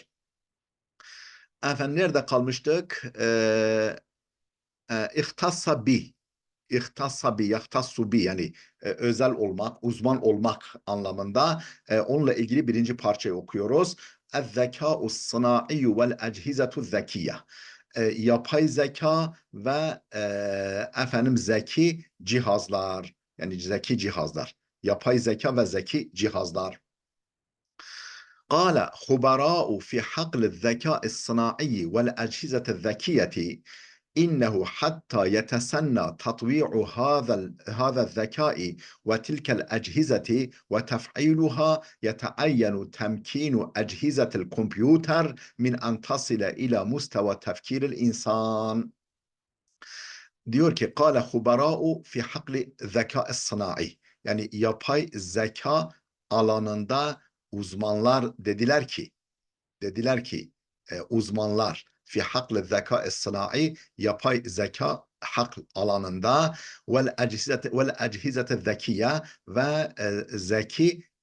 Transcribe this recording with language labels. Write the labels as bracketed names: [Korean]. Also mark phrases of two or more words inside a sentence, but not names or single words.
[Turkish] Efendim nerede kalmıştık? İhtassa bi, ihtassabi, yahtassubi yani özel olmak, uzman olmak anlamında onunla ilgili birinci parçayı okuyoruz. [Arabic] الذكاء الصناعي والأجهزة الذكية. [Turkish] Yapay zeka ve zeki cihazlar, yani zeki cihazlar. Yapay zeka ve zeki cihazlar. [Arabic] قال خبراء في حقل الذكاء الصناعي والأجهزة الذكية إنه حتى يتسنى تطويع هذا الذكاء وتلك الأجهزة وتفعيلها يتعين تمكين أجهزة الكمبيوتر من أن تصل إلى مستوى تفكير الإنسان. [Turkish] Diyor ki [Arabic] قال خبراء في حقل الذكاء الصناعي, [Turkish] yani yapay zeka alanında uzmanlar dediler ki uzmanlar [Arabic] في حقل الذكاء الصناعي, [Turkish] yapay zeka hak alanında [Arabic] والأجهزة الذكية [Turkish] ve zeki